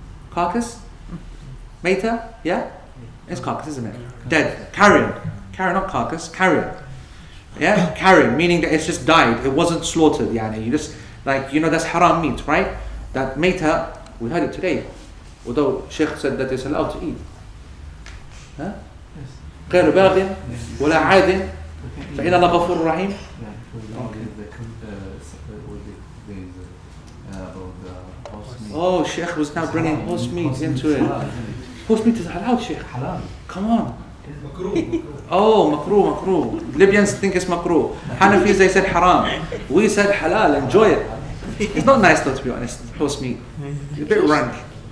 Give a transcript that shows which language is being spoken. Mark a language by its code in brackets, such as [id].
[en] Carcass? Meta? Yeah? It's carcass, isn't it? Dead. Carrion. Carrion, not carcass. Carrion. Yeah? Carrion, meaning that it's just died. It wasn't slaughtered. Yani. You just, that's haram meat, right? That meta, we heard it today. Although Sheikh said that it's allowed to eat. Huh? [ar] غير باغ ولا عاد فإن الله غفور رحيم. [en] Oh, Sheikh was now bringing horse meat into it. Horse meat is halal, Sheikh. Halal. Come on. Oh, makruh. Libyans think it's makruh. Hanafis, they said haram. We said halal, enjoy it. It's not nice though, to be honest, horse meat. It's a bit rank.